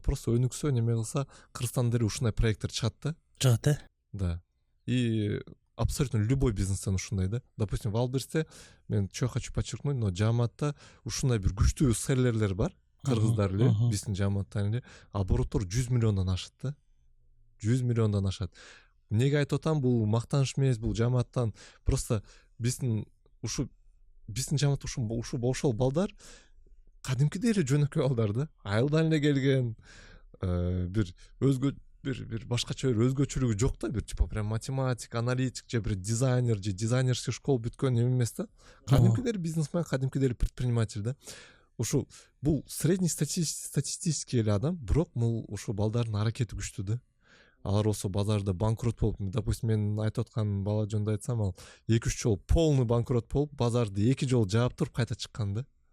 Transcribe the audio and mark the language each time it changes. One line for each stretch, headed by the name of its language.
Kyrgyz: Просто өнүксө, неме кылса, Кыргызстанда деле ушундай проекттер чыгат да. Чыгат, Да.
Russian: И абсолютно любой
Kyrgyz: бизнестен ушундай да. Допустим, в Валберсте мен
Russian: чё хочу подчеркнуть,
Kyrgyz: но жааматта ушундай бир күчтүү селлерлер бар, кыргыздар эле, биздин жааматтан эле обороттор 100 миллиондон ашат да. 100 миллиондон ашат. Эмнеге айтып атам, бул мактаныш эмес, бул жааматтан просто биздин жааматта ушу болшол балдар кадимкидей эле жөнөкөй балдар да. Айылдан эле келген, бир өзгө бир башкача бир өзгөчөлүгү жок да, бир
Russian: типа прям
Kyrgyz: математик, аналитик же бир дизайнер же дизайнерский школа бүткөн эмес да. Кадимкидей бизнесмен, кадимкидей предприниматель да. Ушу бул
Russian: средний статистический
Kyrgyz: эле адам, бирок бул ушу балдардын аракети күчтүү да. Алар болсо базарда банкрот болуп, допустим, мен айтып аткан бала жөнүндө айтсам, ал 2-3 жолу
Russian: полный банкрот
Kyrgyz: болуп, базарды 2 жолу жаап туруп кайта чыккан да.